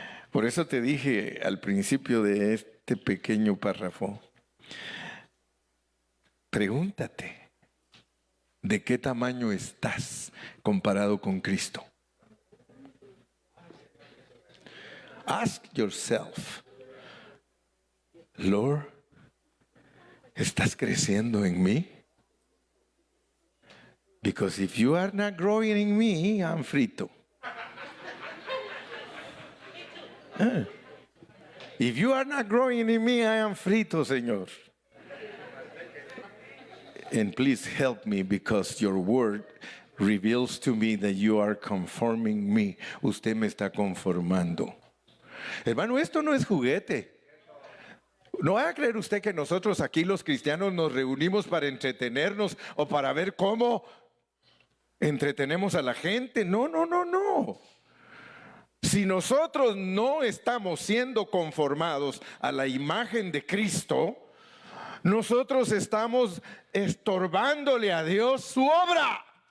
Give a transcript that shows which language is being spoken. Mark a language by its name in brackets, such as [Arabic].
[Spanish] Por eso te dije al principio de este pequeño párrafo, pregúntate, ¿de qué tamaño estás comparado con Cristo? [English] Ask yourself, Lord, [Spanish] ¿estás creciendo en mí? [English] Because if you are not growing in me, I'm frito. If you are not growing in me, I am frito, Señor. And please help me because your word reveals to me that you are conforming me. [Spanish] Usted me está conformando. Hermano, esto no es juguete. No vaya a creer usted que nosotros aquí los cristianos nos reunimos para entretenernos o para ver cómo entretenemos a la gente. No, no, no, no. Si nosotros no estamos siendo conformados a la imagen de Cristo, nosotros estamos estorbándole a Dios su obra.